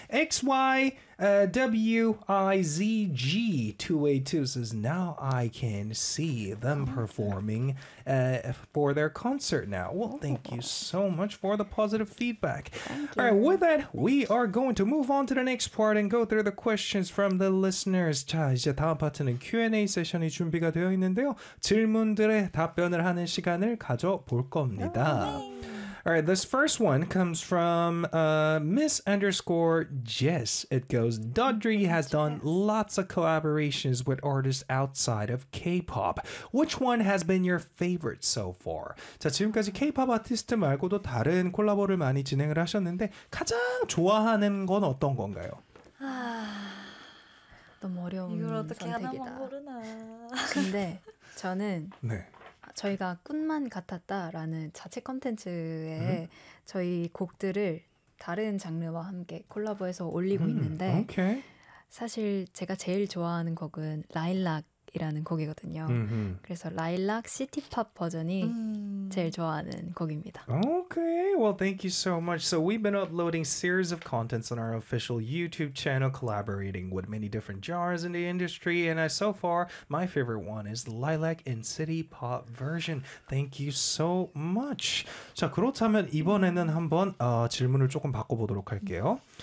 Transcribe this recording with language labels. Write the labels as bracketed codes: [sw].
[en] XYWIZG282 says, now I can see them performing for their concert now. Well, thank you so much for the positive feedback. All right, with that, we are going to move on to the next part and go through the questions from the listeners. [ko] 자, 이제 다음 파트는 Q&A 세션이 준비가 되어 있는데요. 질문들에 답변을 하는 시간을 가져볼 겁니다. [en] Alright, this first one comes from Miss _ Jess. It goes, Daughtry has done lots of collaborations with artists outside of K-pop. Which one has been your favorite so far? [ko] 자, 지금까지 K-pop 아티스트 말고도 다른 콜라보를 많이 진행을 하셨는데 가장 좋아하는 건 어떤 건가요? 너무 어려운 이걸 어떻게 선택이다. 하나만 모르나. 근데 저는 네. 저희가 꿈만 같았다라는 자체 콘텐츠에 저희 곡들을 다른 장르와 함께 콜라보해서 올리고 있는데 okay. 사실 제가 제일 좋아하는 곡은 라일락이라는 곡이거든요. 그래서 라일락 시티팝 버전이 제일 좋아하는 곡입니다. [en] Okay, well, thank you so much. So we've been uploading series of contents on our official YouTube channel, collaborating with many different genres in the industry. And so far, my favorite one is the Lilac and City Pop version. Thank you so much. [ko] 자, 그렇다면 이번에는 한번 질문을 조금 바꿔보도록 할게요.